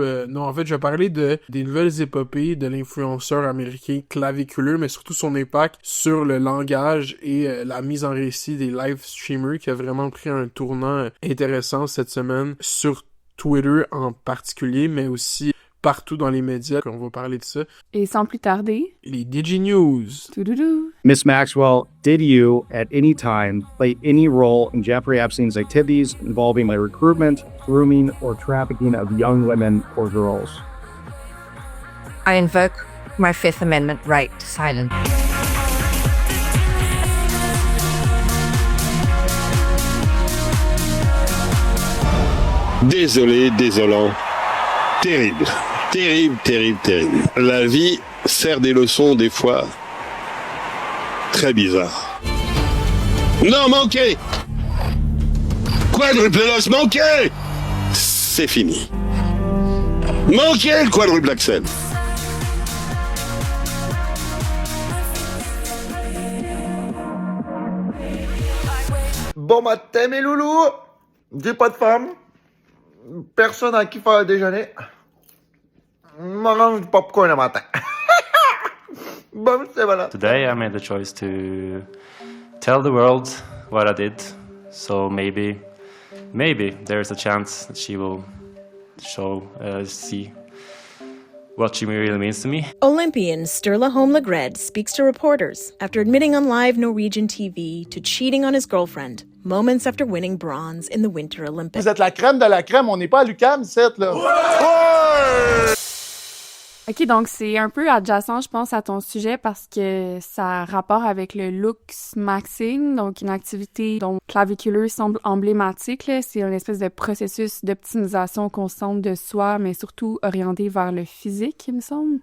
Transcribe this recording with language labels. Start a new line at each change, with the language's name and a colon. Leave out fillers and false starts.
French: non, en fait, je vais parler des nouvelles épopées de l'influenceur américain claviculeux, mais surtout son impact sur le langage et la mise en récit des live streamers qui a vraiment pris un tournant intéressant cette semaine sur Twitter en particulier, mais aussi partout dans les médias qu'on va parler de ça. Et sans plus tarder... Les DigiNews. Toudoudou.
English: Miss Maxwell, did you, at any time, play any role in Jeffrey Epstein's activities involving the recruitment, grooming, or trafficking of young women or girls? I invoke my Fifth Amendment right to silence.
French: Désolé, désolant. Terrible. Terrible. La vie sert des leçons, des fois, très bizarres. Non, manqué! Quadruple os manqué! C'est fini. Manqué le quadruple axel. Bon matin mes loulous, j'ai pas de femme, personne à qui faire le déjeuner, mange du popcorn le matin. Bon, c'est voilà.
English: Today I made the choice to tell the world what I did, so maybe there's a chance that she will see what she really means to me. Olympian Sturla Holmlegred speaks to reporters after admitting on live Norwegian TV to cheating on his girlfriend moments after winning bronze in the Winter Olympics.
French: Vous êtes la crème de la crème, on n'est pas à l'UQAM, c'est là. Ouais! OK, donc c'est un peu adjacent, je pense, à ton sujet parce que ça a rapport avec le looks maxing, donc une activité dont claviculeux semble emblématique. Là. C'est une espèce de processus d'optimisation constante de soi, mais surtout orienté vers le physique, il me semble.